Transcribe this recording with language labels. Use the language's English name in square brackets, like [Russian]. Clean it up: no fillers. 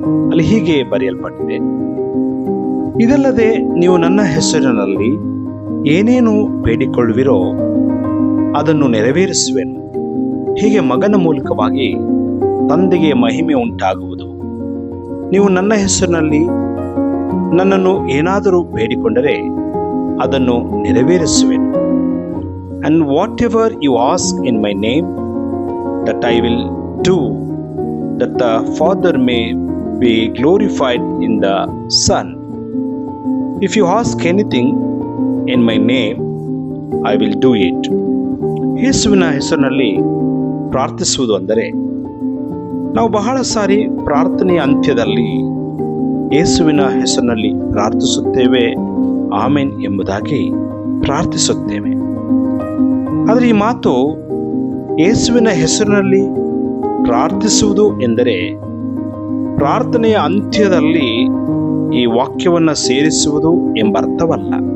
[Kannada] ಅಲ್ಲಿ ಹೀಗೆ ಬರೆಯಲ್ಪಟ್ಟಿದೆ: ಇದಲ್ಲದೆ ನೀವು ನನ್ನ ಹೆಸರಿನಲ್ಲಿ ಏನೇನು ಬೇಡಿಕೊಳ್ಳುವಿರೋ ಅದನ್ನು ನೆರವೇರಿಸುವೆನು. ಹೀಗೆ ಮಗನ ಮೂಲಕವಾಗಿ ತಂದೆಗೆ ಮಹಿಮೆ ಉಂಟಾಗುವುದು. ನೀವು ನನ್ನ ಹೆಸರಿನಲ್ಲಿ ನನ್ನನ್ನು ಏನಾದರೂ ಬೇಡಿಕೊಂಡರೆ ಅದನ್ನು ನೆರವೇರಿಸುವೆನು. [English] And whatever you ask in my name, that I will do, that the Father may be glorified in the Son. If you ask anything in my name, I will do it. [Kannada] ಯೇಸುವಿನ ಹೆಸರಿನಲ್ಲಿ ಪ್ರಾರ್ಥಿಸುವುದು ಅಂದರೆ, ನಾವು ಬಹಳ ಸಾರಿ ಪ್ರಾರ್ಥನೆಯ ಅಂತ್ಯದಲ್ಲಿ ಯೇಸುವಿನ ಹೆಸರಿನಲ್ಲಿ ಪ್ರಾರ್ಥಿಸುತ್ತೇವೆ, ಆಮೆನ್ ಎಂಬುದಾಗಿ ಪ್ರಾರ್ಥಿಸುತ್ತೇವೆ. ಆದರೆ ಈ ಮಾತು ಯೇಸುವಿನ ಹೆಸರಿನಲ್ಲಿ ಪ್ರಾರ್ಥಿಸುವುದು ಎಂದರೆ ಪ್ರಾರ್ಥನೆಯ ಅಂತ್ಯದಲ್ಲಿ ಈ ವಾಕ್ಯವನ್ನು ಸೇರಿಸುವುದು ಎಂಬ ಅರ್ಥವಲ್ಲ.